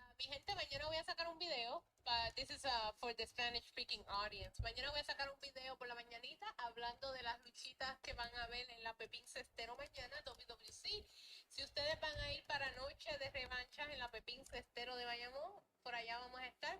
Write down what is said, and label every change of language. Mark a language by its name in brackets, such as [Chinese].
[Spanish] Mi gente, mañana voy a sacar un video. [English] This is for the Spanish speaking audience. [Spanish] Mañana voy a sacar un video por la mañanita hablando de las luchitas que van a ver en la Pepín Cestero mañana, WWC. Si ustedes van a ir para noche de revanchas en la Pepín Cestero de Bayamón, por allá vamos a estar.